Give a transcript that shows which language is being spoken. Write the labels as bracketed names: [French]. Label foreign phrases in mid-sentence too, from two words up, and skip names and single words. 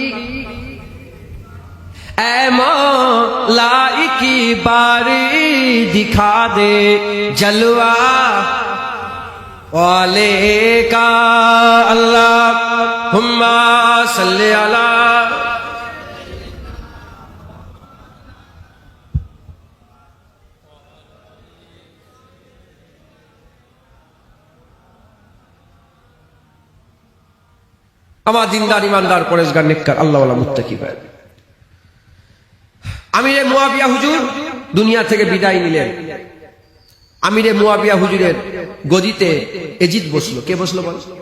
[Urdu] اے مولا کی باری دکھا دے جلوہ والے کا [Arabic] اللہم صلی علی [Bangla] আমার দিনদার ইমানদার পরেশগার নেককার আল্লাহওয়ালা মুত্তাকি ভাই আমিরে মুয়াবিয়া হুজুর দুনিয়া থেকে বিদায় নিলেন আমিরে মুয়াবিয়া হুজুরের গদিতে এজিদ বসলো কে বসলো বল